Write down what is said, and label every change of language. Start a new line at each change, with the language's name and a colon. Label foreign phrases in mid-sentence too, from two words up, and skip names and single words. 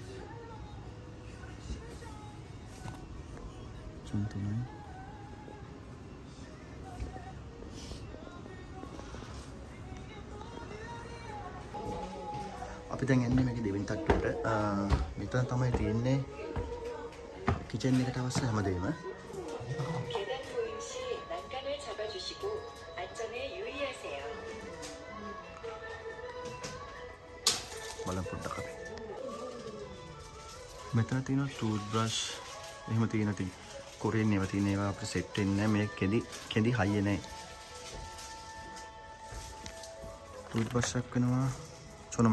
Sinhala: චොන් 3යි. අපි දැන් යන්නේ මේකේ දෙවෙනි තට්ටුවට. මෙතන තමයි තියෙන්නේ කිචන් එකට අවශ්‍ය හැමදේම.
Korean: 계단 보임 시 난간을 잡아주시고 안전에 유의하세요.
Sinhala: බලන්න පොඩ්ඩක් අපි. මෙතන තියෙන ටූත් බ්‍රෂ් එහෙම තියෙන තියෙන කොරියන් ඒවා තියෙන ඒවා අපිට සෙට් වෙන්නේ නැහැ. මේ කෙඳි හයිය නැහැ. ටූත් බ්‍රෂ් එකක් වෙනවා චොනම.